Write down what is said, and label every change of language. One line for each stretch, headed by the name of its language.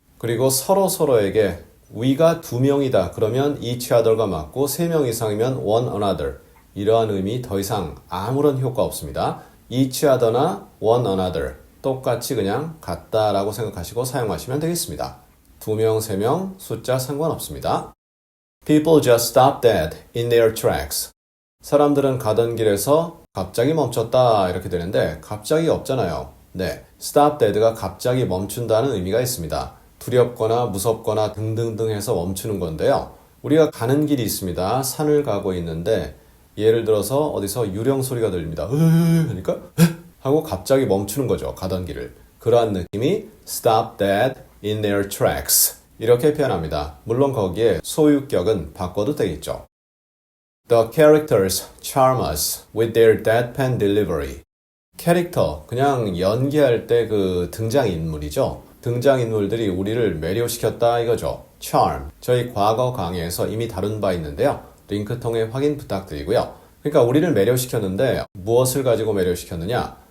Korean: 그리고 서로서로에게 we가 두 명이다. 그러면
English: each other
Korean: 가 맞고 세 명 이상이면
English: one another.
Korean: 이러한 의미 더 이상 아무런 효과 없습니다.
English: each other
Korean: 나
English: one another
Korean: 똑같이 그냥 같다라고 생각하시고 사용하시면 되겠습니다. 2명, 3명, 숫자 상관없습니다.
English: People just stop dead in their tracks.
Korean: 사람들은 가던 길에서 갑자기 멈췄다 이렇게 되는데 갑자기 없잖아요. 네,
English: stop dead
Korean: 가 갑자기 멈춘다는 의미가 있습니다. 두렵거나 무섭거나 등등등 해서 멈추는 건데요. 우리가 가는 길이 있습니다. 산을 가고 있는데 예를 들어서 어디서 유령 소리가 들립니다. 하니까 하고 갑자기 멈추는 거죠. 가던 길을. 그러한 느낌이
English: stop dead in their tracks
Korean: 이렇게 표현합니다. 물론 거기에 소유격은 바꿔도 되겠죠.
English: The characters charm us with their deadpan delivery.
Korean: 캐릭터, 그냥 연기할 때 그 등장인물이죠. 등장인물들이 우리를 매료시켰다 이거죠. charm. 저희 과거 강의에서 이미 다룬 바 있는데요. 링크 통해 확인 부탁드리고요. 그러니까 우리를 매료시켰는데 무엇을 가지고 매료시켰느냐?